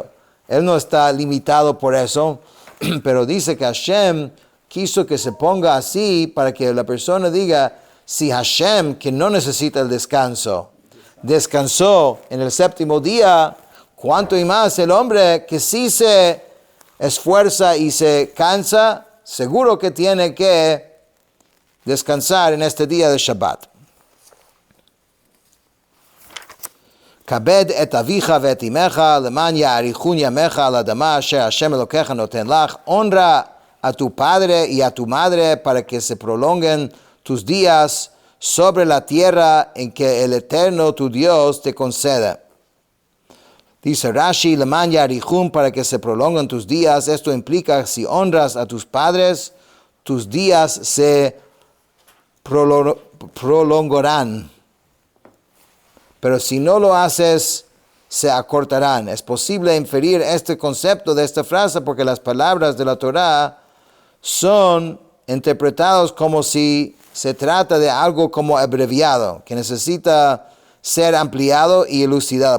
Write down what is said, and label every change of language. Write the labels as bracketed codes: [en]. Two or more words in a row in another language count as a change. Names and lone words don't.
[es] Él no está limitado por eso, pero dice que Hashem quiso que se ponga así para que la persona diga, si Hashem, que no necesita el descanso, descansó en el 7º día, ¿cuánto y más el hombre que sí se esfuerza y se cansa, seguro que tiene que descansar en este día de Shabbat? [he] כבד את אביך ואת אמך למען יאריכון ימיך על האדמה אשר השם אלוקיך נותן לך. [es] Honra a tu padre y a tu madre para que se prolonguen tus días sobre la tierra en que el Eterno tu Dios te conceda. Dice Rashi, [he] למען יאריכון, [es] para que se prolonguen tus días. Esto implica, si honras a tus padres, tus días se prolongarán. Pero si no lo haces, se acortarán. Es posible inferir este concepto de esta frase porque las palabras de la Torá son interpretadas como si se trata de algo como abreviado, que necesita ser ampliado y elucidado.